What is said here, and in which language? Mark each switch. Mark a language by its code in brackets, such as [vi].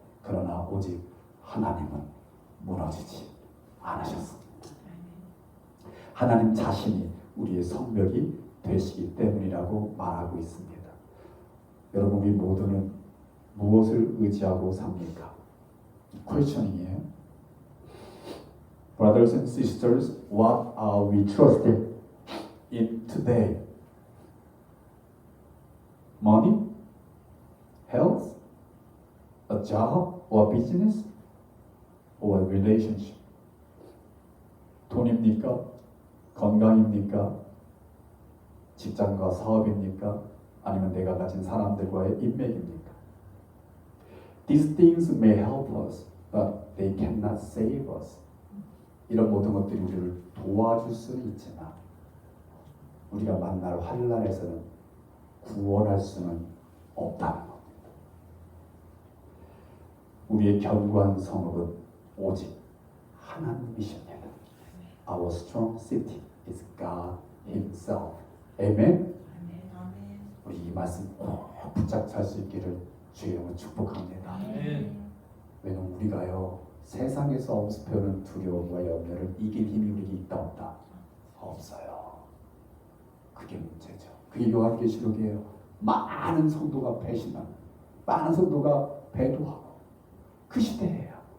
[ko] 그러나 오직 하나님은 무너지지 않으셨습니다. 하나님 자신이 우리의 성벽이 되시기 때문이라고 말하고 있습니다. 여러분, 우리 모두는 무엇을 의지하고 삽니까? 퀘스천이에요. [en] Brothers and sisters, what are we trusting in today? Money? Health? A job or business? Or a relationship? [ko] 돈입니까? 건강입니까? 직장과 사업입니까? 아니면 내가 가진 사람들과의 인맥입니까? [en] These things may help us, but they cannot save us. [ko] 이런 모든 것들이 우리를 도와줄 수는 있지만 우리가 만날 환난에서는 구원할 수는 없다는 겁니다. 우리의 견고한 성읍은 오직 하나님이십니다. [en] Our strong city is God Himself. [ko] 아멘. 우리 이 말씀 꼭 붙잡을 수 있기를 주의 이름으로 축복합니다. 왜냐면 우리가요 세상에서 엄습해오는 두려움과 염려를 이길 힘이 우리에게 있다 없다? 없어요. 그게 문제죠. 그게 요한계시록이에요. 많은 성도가 배신하고 많은 성도가 배도하고 그 시대예요.